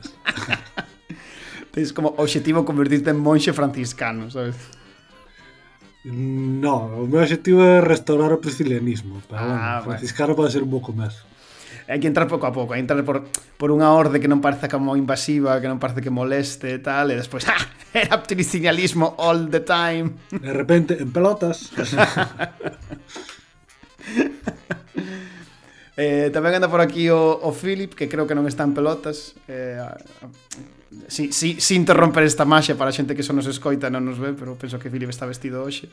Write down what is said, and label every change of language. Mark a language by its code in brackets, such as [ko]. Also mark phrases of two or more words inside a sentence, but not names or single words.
[gl] Tens como obxectivo convertirte en monxe franciscano, sabes? No, o meu obxectivo é restaurar o priscilianismo, pero franciscano pode ser un pouco máis. Hai que entrar pouco a pouco, hai que entrar por unha orde que non parece como invasiva, que non parece que moleste e tal, e despois, era priscilianismo [en] all the time. [gl] De repente, en pelotas. Tamén anda por aquí o Philip, que creo que non está en pelotas. Si interromper esta maxia para a xente que só nos escoita non nos ve, pero penso que Philip está vestido hoxe.